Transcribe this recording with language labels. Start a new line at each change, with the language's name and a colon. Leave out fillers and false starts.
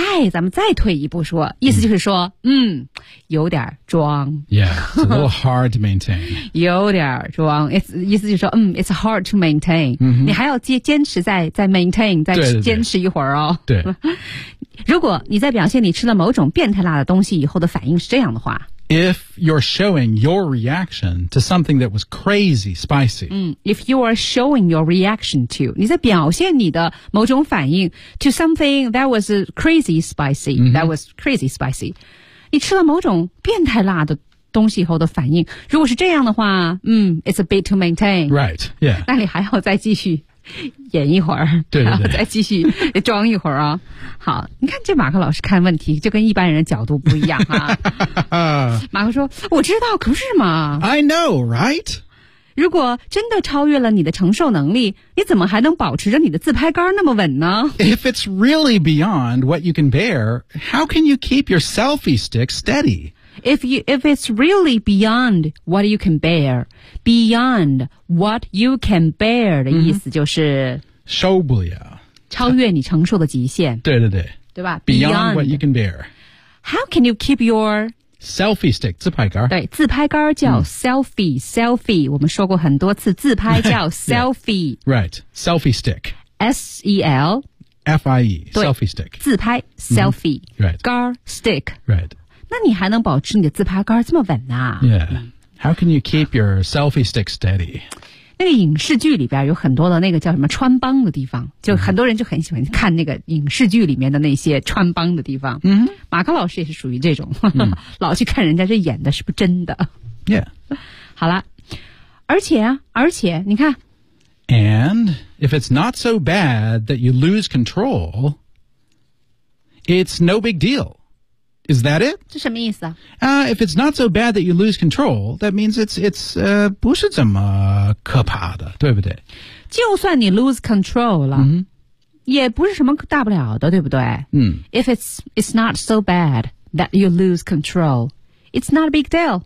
Chinese: 咱们再退一步说，意思就是说，有点装。
English: Yeah, it's a little hard to maintain 。
Chinese: 有点装 ，it's 意思就是说，
English: it's hard to maintain、 mm-hmm.。
Chinese: 你还要坚持再 maintain， 再坚持一会儿哦。对, 对, 对。如果你在表现你吃了某种变态辣的东西以后的反应是这样的话。
English: If you're showing your reaction to something that was crazy spicy. If you are showing your reaction to,
Chinese: 你在表现你的某种反应
English: to something that was crazy spicy,、 mm-hmm. that was crazy spicy.
Chinese: 你吃了某种变态辣的东西以后的反应。如果是这样的话
English: it's a bit to maintain. Right, yeah.
Chinese: 那你还要再继续演一会儿对对对然后再继续装一会儿啊、哦、好你看这马克老师看问题就跟一般人的角度不一样啊马克说我知道可是嘛
English: I know right
Chinese: 如果真的超越了你的承受能力，你怎么还能保持着你的自拍杆那么稳呢？
English: If it's really beyond what you can bear, how can you keep your selfie stick steady? If it's really beyond what you can bear, beyond what you can bear
Chinese: 的意思就是受不了，超越你承受的极限。对对对，对吧？
English: Beyond what you can bear. How can you keep your selfie stick, 自拍杆。
Chinese: 对，自拍杆叫 selfie,、selfie, 我们说过很多次自拍叫 selfie.
English: Yeah, right, selfie stick. S-E-L-F-I-E, selfie stick.
Chinese: 自拍 selfie,、
English: right.
Chinese: 杆 stick.
English: Right.
Chinese: 那你还能保持你的自拍杆这么稳啊？
English: Yeah. How can you keep your selfie stick steady?
Chinese: 那个影视剧里边有很多的那个叫什么穿帮的地方，就很多人就很喜欢看那个影视剧里面的那些穿帮的地方。嗯，马克老师也是属于这种，老去看人家这演的是不是真的。
English: Yeah.
Chinese: 好了，而且你看。
English: And if it's not so bad that you lose control, it's no big deal. Is that it?
Chinese: 这什么意思啊？
English: If it's not so bad that you lose control, that means it's
Chinese: 不是怎么可怕的，对不对？就算你 lose control 了、 mm-hmm. 也不是什么大不了的，对不对？嗯、 mm.
English: If it's not so bad that you lose control, it's not a big deal.